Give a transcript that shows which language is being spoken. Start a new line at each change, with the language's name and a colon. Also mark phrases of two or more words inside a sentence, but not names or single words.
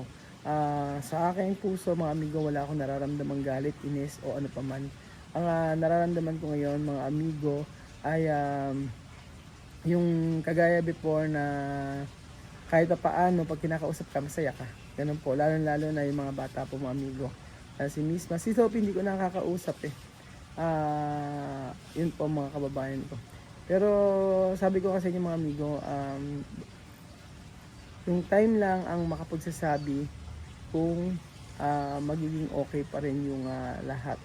Filipino: Sa aking puso mga amigo, wala akong nararamdamang galit, inis o ano paman. Ang nararamdaman ko ngayon mga amigo ay yung kagaya before na kahit pa paano pag kinakausap ka masaya ka. Ganun po, lalo na yung mga bata po mga amigo. Si Misma, si Sophie hindi ko nakakausap eh. Yun po mga kababayan ko. Pero sabi ko kasi yung mga amigo, yung time lang ang makapagsasabi kung magiging okay pa rin yung lahat.